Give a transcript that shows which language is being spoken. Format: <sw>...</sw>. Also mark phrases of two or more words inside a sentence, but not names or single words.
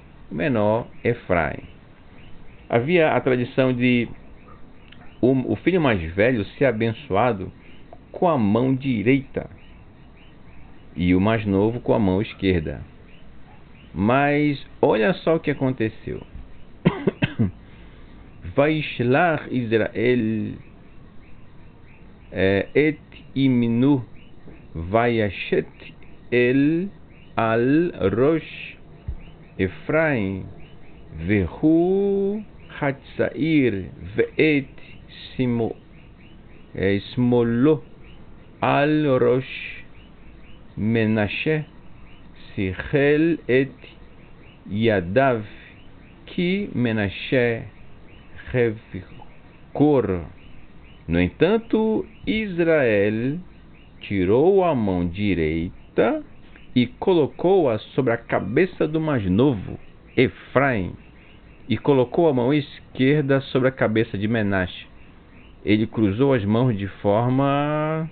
<pt>O menor Efraim. Havia a tradição de o filho mais velho ser abençoado com a mão direita e o mais novo com a mão esquerda. Mas olha só o que aconteceu.</pt> <he>וישלח ישראל את ימינו וישת אל על ראש אפרים והוא הצעיר ואת שמאלו על ראש מנשה שכל את ידיו כי מנשה הבכור.</he> <pt>No entanto, Israel tirou a mão direita e colocou-a sobre a cabeça do mais novo, Efraim, e colocou a mão esquerda sobre a cabeça de Menashe. Ele cruzou as mãos de forma...</pt>